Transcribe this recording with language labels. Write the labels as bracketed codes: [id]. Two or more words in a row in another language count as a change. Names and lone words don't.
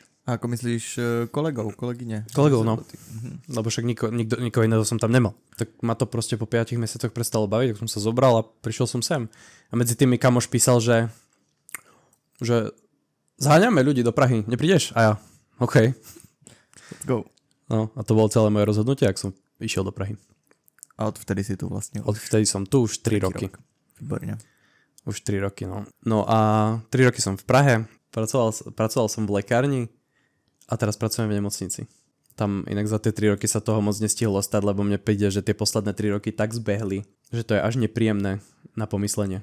[sk] A ako myslíš kolegov, kolegyne? Kolegov, no. Lebo však nikoho iného som tam nemal. Tak ma to proste po 5 mesiacoch prestalo baviť, tak som sa zobral a prišiel som sem. A medzi tým mi kamoš písal, že zháňame ľudí do Prahy, neprídeš? A ja, OK. [en] Let's go. [sk] No a to bolo celé moje rozhodnutie, ak som išiel do Prahy. A odvtedy si tu vlastne? Odvtedy som tu už 3 roky. Výborne. Už 3 roky, no. No a 3 roky som v Prahe, pracoval som v lekárni a teraz pracujem v nemocnici. Tam inak za tie 3 roky sa toho moc nestihlo stať, lebo mne príde, že tie posledné 3 roky tak zbehli, že to je až nepríjemné na pomyslenie.